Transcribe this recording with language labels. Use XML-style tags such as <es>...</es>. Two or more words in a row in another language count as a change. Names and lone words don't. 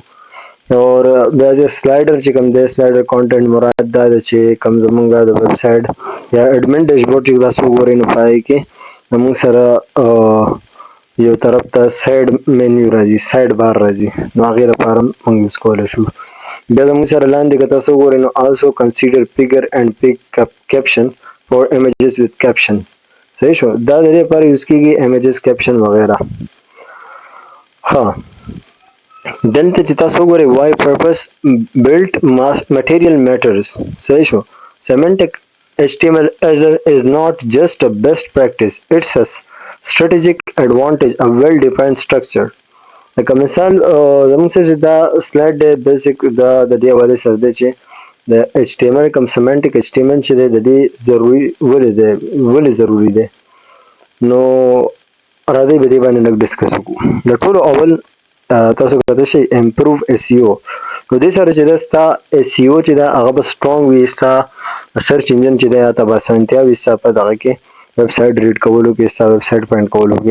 <ps>اور بیا چې سلایډر چې کوم دی،</ps> <en>slider content</en> <ps>مراد دا ده چې کوم زموږ د ویب سایټ یا</ps> <en>admin dashboard</en> <ps>چې تاسو وګورئ نو په هغې کې زموږ سره یو طرف ته</ps> <en>side menu</en> <ps>راځي،</ps> <en>side bar</en> <ps>راځي، نو هغې لپاره موږ یوز کولی شو. بیا زموږ سره لاندې که تاسو وګورئ نو</ps> <en>also consider figure and pick caption for images with caption.</en> <ps>صحیح شو. دا د دې لپاره یوز کېږي</ps> <en>images caption</en> <ps>وغیره. ها دلته چې تاسو وګورئ</ps> <en>why purpose built material matters.</en> <ps>صحیح شو.</ps> <en>Semantic HTML is not just a best practice, it's a strategic advantage, a well defined structure.</en> <ps>لکه مثال زموږ سره چې دا سلایډ دی بیسیک دا د دې حوالې سره دی چې د ایچ ټي ایم ایل کوم</ps> <en>semantic HTML</en> <ps>چې دی د دې ضروري ولې ضروري دی نو راځئ په دې باندې لږ ډسکس وکړو د ټولو اول تاسو کولای شئ</ps> <en>improve SEO</en> <ps>نو دې سره چې دا ستا اس ای او چې دا هغه به سټرونګ وي ستا</ps> <en>search engine</en> <ps>چې دی هغه به اسانتیا وي ستا په دغه کې</ps> <en>website read</en> <ps>کولو کې ستا</ps> <en>website point</en> <ps>کولو کې</ps>